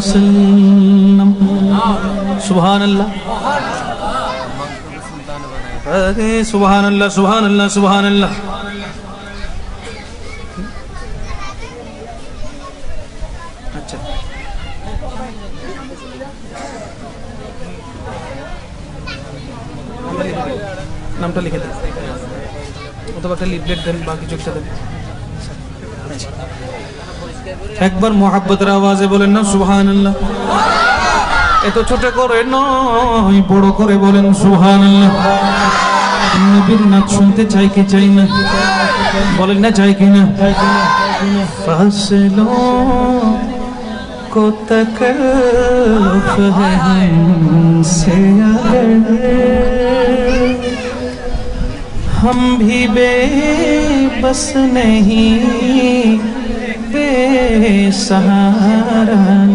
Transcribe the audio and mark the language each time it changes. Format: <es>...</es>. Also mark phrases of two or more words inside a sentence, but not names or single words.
<ar>وسلم سبحان اللہ سبحان اللہ سبحان اللہ سبحان اللہ</ar> <bn>اچھا نامটা লিখে দেন অথবা একটা লিফলেট দেন বাকি যোগটা দেন একবার মোহাব্বতের আওয়াজে বলেন না সুবহানাল্লাহ এত ছোট করে নয় বড় করে বলেন সুবহানাল্লাহ নবীর নাম শুনতে চাই কি চাই না বলেন না চাই কি না ফাসলো</bn> <ur>کو تکلف ہے ہم سے ہم بھی بے بس نہیں بے سہارا</ur>